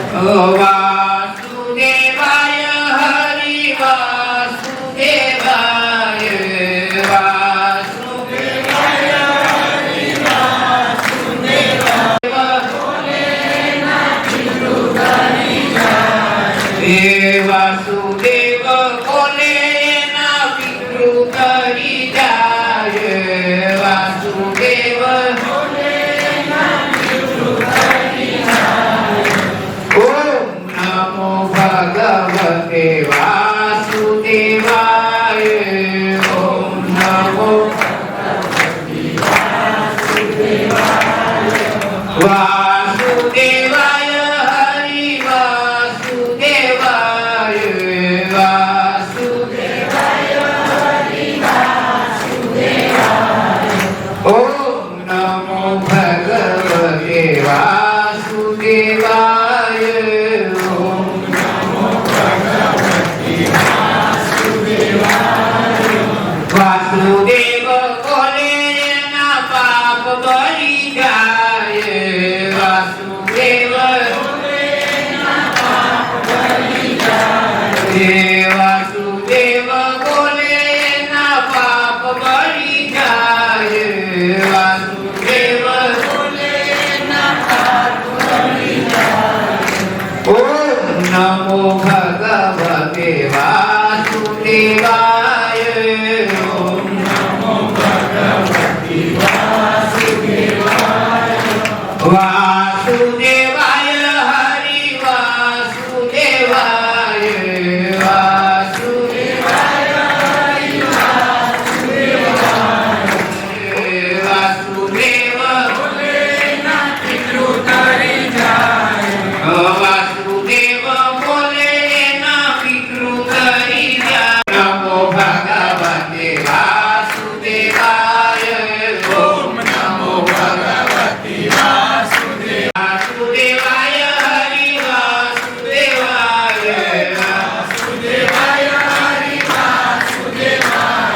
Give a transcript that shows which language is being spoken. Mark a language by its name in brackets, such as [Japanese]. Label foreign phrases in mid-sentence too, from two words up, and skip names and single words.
[Sanskrit] वासुदेवाय हरि वासुदेवाय वासुदेवाय हरि वासुदेवाय [Gujarati] વાસુદેવ બોલે ના પિતૃ કરી જાય વાસુદેવ બોલે ના પિતૃ કરી જાય। [Sanskrit] ओम नमो भगवते वासुदेवाय ओम नमो भगवते वासुदेवाय वासुदेवाय हरि वासुदेवाय वासुदेवाय हरि वासुदेवाय। ओम नमो भगवते वासुदेवाय ओम नमो भगवते वासुदेवाय [Gujarati] વાસુદેવ બોલે ના પાપ બળી જાય વાસુદેવ બોલે ના પાપ બળી જાય વાસુદેવ બોલે ના પાપ બળી જાય વાસુદેવ બોલે ના પાપ બળી જાય। [Sanskrit] ओम नमो भगवते वासुदेवाय ओम नमो भगवते वासुदेवाय वासुदेवाय हरि वासुदेवाय वासुदेवाय हरि वासुदेवाय [Gujarati] વાસુદેવ બોલે ના પિતૃ કરી જાય વાસુદેવ બોલે ના પિતૃ કરી જાય। [Sanskrit] नमो भगवते वासुदेवाय ओम नमो भगवते वासुदेवाय हरि वासुदेवाय वासुदेवाय हरि वासुदेवाय।